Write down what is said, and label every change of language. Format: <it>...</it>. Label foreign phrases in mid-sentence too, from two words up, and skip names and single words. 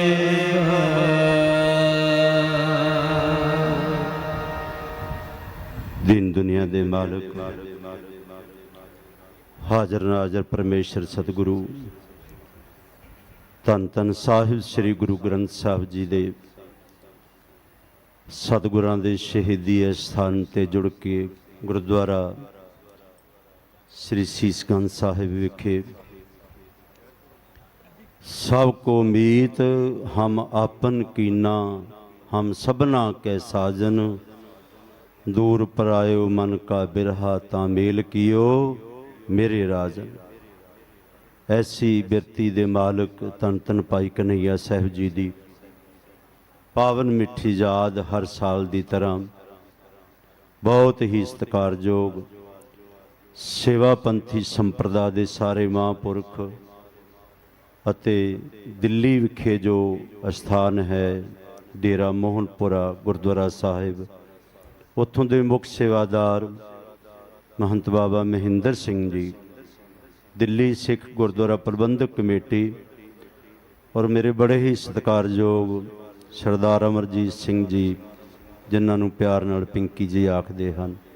<pa>ਦੀਨ ਦੁਨੀਆ ਦੇ ਮਾਲਕ ਹਾਜ਼ਰ ਨਾਜ਼ਰ ਪਰਮੇਸ਼ਰ ਸਤਿਗੁਰੂ ਧੰਨ ਧੰਨ ਸਾਹਿਬ ਸ੍ਰੀ ਗੁਰੂ ਗ੍ਰੰਥ ਸਾਹਿਬ ਜੀ ਦੇ ਸਤਿਗੁਰਾਂ ਦੇ ਸ਼ਹੀਦੀ ਅਸਥਾਨ ਤੇ ਜੁੜ ਕੇ ਗੁਰਦੁਆਰਾ ਸ੍ਰੀ ਸੀਸਗੰਜ ਸਾਹਿਬ ਵਿਖੇ ਸਭ ਕੋ ਮੀਤ ਹਮ ਆਪਨ ਕੀਨਾ ਹਮ ਸਭਨਾ ਕੇ ਸਾਜਨ ਦੂਰ ਪਰਾਇਓ ਮਨ ਕਾ ਬਿਰਹਾ ਤਾਮੇਲ ਕੀਓ ਮੇਰੇ ਰਾਜਨ। ਐਸੀ ਬਿਰਤੀ ਦੇ ਮਾਲਕ ਧੰਨ ਧੰਨ ਭਾਈ ਕਨ੍ਹੱਈਆ ਸਾਹਿਬ ਜੀ ਦੀ ਪਾਵਨ ਮਿੱਠੀ ਯਾਦ ਹਰ ਸਾਲ ਦੀ ਤਰ੍ਹਾਂ ਬਹੁਤ ਹੀ ਸਤਿਕਾਰਯੋਗ ਸੇਵਾਪੰਥੀ ਸੰਪਰਦਾ ਦੇ ਸਾਰੇ ਮਹਾਪੁਰਖ ਅਤੇ ਦਿੱਲੀ ਵਿਖੇ ਜੋ ਅਸਥਾਨ ਹੈ ਡੇਰਾ ਮੋਹਨਪੁਰਾ ਗੁਰਦੁਆਰਾ ਸਾਹਿਬ, ਉੱਥੋਂ ਦੇ ਮੁੱਖ ਸੇਵਾਦਾਰ ਮਹੰਤ ਬਾਬਾ ਮਹਿੰਦਰ ਸਿੰਘ ਜੀ, ਦਿੱਲੀ ਸਿੱਖ ਗੁਰਦੁਆਰਾ ਪ੍ਰਬੰਧਕ ਕਮੇਟੀ ਔਰ ਮੇਰੇ ਬੜੇ ਹੀ ਸਤਿਕਾਰਯੋਗ ਸਰਦਾਰ ਅਮਰਜੀਤ ਸਿੰਘ ਜੀ, ਜਿਨ੍ਹਾਂ ਨੂੰ ਪਿਆਰ ਨਾਲ ਪਿੰਕੀ ਜੀ ਆਖਦੇ ਹਨ।</pa>